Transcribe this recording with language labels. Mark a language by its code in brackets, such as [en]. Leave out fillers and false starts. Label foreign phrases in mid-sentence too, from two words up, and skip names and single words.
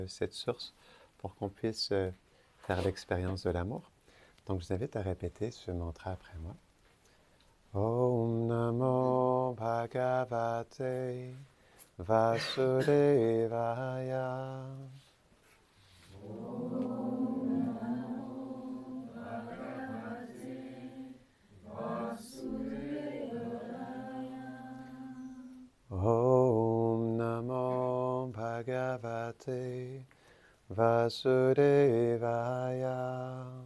[fr] cette source pour qu'on puisse faire l'expérience de l'amour. Donc, je vous invite à répéter ce mantra après moi. [sa] ॐ नमो भगवते वासुदेवाय. ॐ नमो भगवते वासुदेवाय.